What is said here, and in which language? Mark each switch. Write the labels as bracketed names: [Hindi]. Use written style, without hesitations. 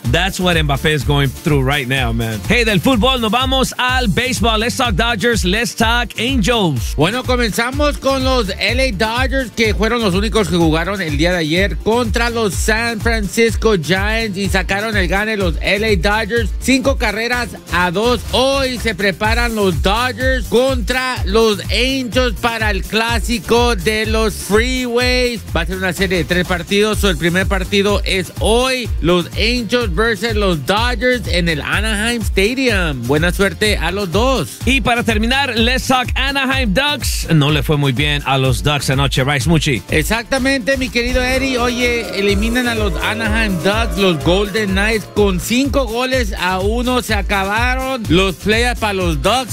[English] That's what Mbappé is going through right now, man. [Spanish] Hey, del fútbol nos vamos al baseball. [English] Let's talk Dodgers, let's talk Angels. [Spanish] Bueno, comenzamos con los LA Dodgers, que fueron los únicos que jugaron el día de ayer contra los San Francisco Giants y sacaron el gane los LA Dodgers 5-2. Hoy se preparan los Dodgers contra los Angels para el clásico de los freeways. Va a ser una serie de 3 partidos. El primer partido es hoy, los Angels versus los Dodgers en el Anaheim Stadium. Buena suerte a los dos. Y para terminar, [English] let's talk Anaheim Ducks. [Spanish] No le fue muy bien a los Ducks anoche, Rice Mucci. Exactamente, mi querido Eddie. Oye, eliminan a los Anaheim Ducks, los Golden Knights, con 5-1. Se acabaron los playoffs para los Ducks.